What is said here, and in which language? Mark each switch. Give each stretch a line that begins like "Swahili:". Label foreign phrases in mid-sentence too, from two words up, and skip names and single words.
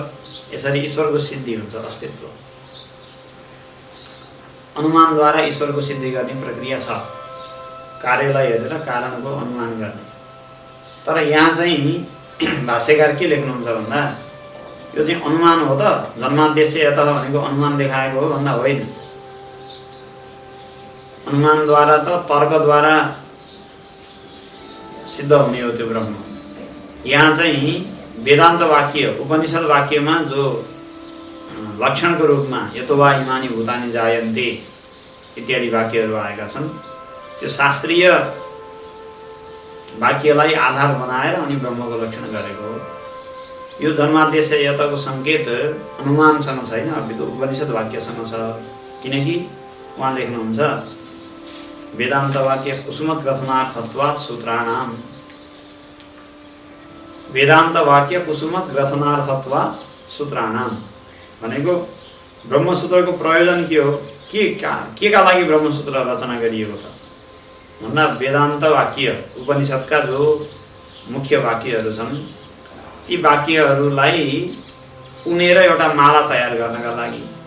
Nepali: यसरी ईश्वरको सिद्धि हुन्छ, अस्तित्व। अनुमानद्वारा ईश्वरको सिद्धि गर्ने प्रक्रिया छ, कार्यलाई हेरेर कारणको अनुमान गर्ने। तर यहाँ चाहिँ भाष्यकार के लेख्नुहुन्छ भन्दा यो चाहिँ अनुमान हो त,
Sanskrit: जन्माद्यस्य यतः
Nepali: भनेको अनुमान देखाएको हो भन्दा होइन। अनुमानद्वारा त तर्कद्वारा सिद्ध हुने हो त्यो ब्रह्म। यहाँ चाहिँ वेदान्त वाक्य, उपनिषद वाक्यमा जो लक्षणको रूपमा
Sanskrit: यतो वा इमानि भूतानि जायन्ते
Nepali: इत्यादि वाक्यहरू आएका छन्, त्यो शास्त्रीय वाक्यलाई आधार बनाएर अनि ब्रह्मको लक्षण गरेको हो। यो जन्माद्यस्य यतको सङ्केत अनुमानसँग छैन, अभिको उपनिषद वाक्यसँग छ। किनकि उहाँ लेख्नुहुन्छ
Sanskrit: वेदान्त वाक्य कुसुमत ग्रथनार्थत्वात् सूत्राणाम। वेदान्त वाक्य कुसुमत ग्रथनार्थत्वात् सूत्राणाम
Nepali: भनेको ब्रह्मसूत्रको प्रयोजन के हो, के का लागि ब्रह्मसूत्र रचना गरिएको त भन्दा वेदान्त वाक्य, उपनिषदका जो मुख्य वाक्यहरू छन् ती वाक्यहरूलाई उनेर एउटा माला तयार गर्नका लागि।